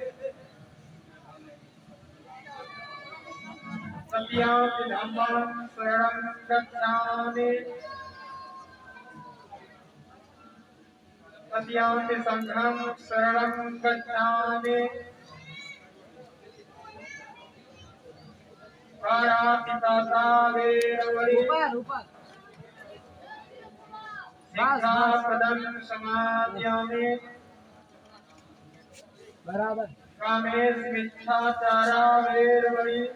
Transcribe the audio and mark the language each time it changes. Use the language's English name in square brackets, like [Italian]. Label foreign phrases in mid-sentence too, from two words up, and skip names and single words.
[Pali] तृतीयं धम्मं शरणं गच्छामि। तृतीयं संघं शरणं गच्छामि। पाणातिपाता वेरमणि। [Hindi] ऊपर [Pali] सिक्खापदं समादयामि। [Hindi] बराबर। [Pali] कामेष्मिच्छाचारा वेरमणि।